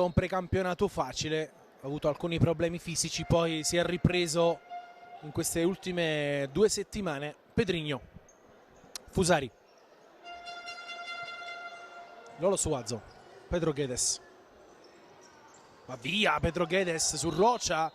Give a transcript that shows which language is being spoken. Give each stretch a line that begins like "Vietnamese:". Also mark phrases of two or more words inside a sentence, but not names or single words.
Italian: un precampionato facile, ha avuto alcuni problemi fisici, poi si è ripreso in queste ultime 2 settimane. Pedrinho. Fusari. Lolo Suazo. Pedro Guedes. Va via Pedro Guedes su Rocha.